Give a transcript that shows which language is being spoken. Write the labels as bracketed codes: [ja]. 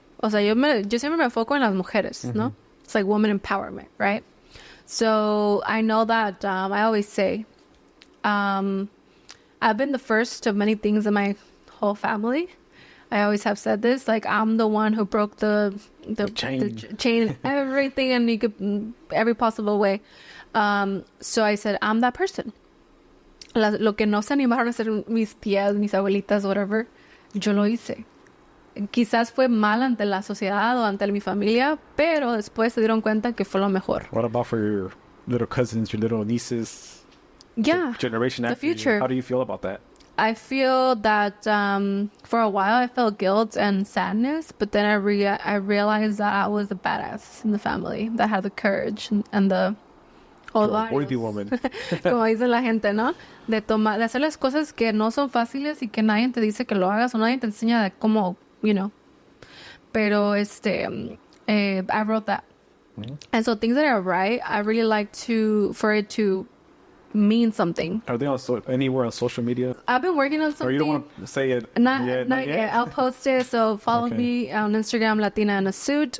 [es] O sea, yo siempre me enfoco en las mujeres, ¿no? [en] It's like woman empowerment, right? So I know that I always say, I've been the first of many things in my whole family. I always have said this, like I'm the one who broke the chain, everything, and you could every possible way. So I said, I'm that person. [es] Lo que no se animaron a hacer mis tías, mis abuelitas, whatever, yo lo hice. Quizás fue mal ante la sociedad o ante mi familia, pero después se dieron cuenta que fue lo mejor. [en] What about for your little cousins, your little nieces? Yeah, Generation the after you? future. How do you feel about that? I feel that for a while I felt guilt and sadness, but then I realized that I was a badass in the family that had the courage and the You're a worthy woman. [es] como dice la gente, ¿no? De hacer las cosas que no son fáciles y que nadie te dice que lo hagas o nadie te enseña de cómo, you know. [en] Pero I wrote that. And so things that I write, I really like for it to mean something. Are they on anywhere on social media? I've been working on something. Or you don't want to say it? Not yet. I'll post it. So follow Okay. me on Instagram, Latina in a Suit.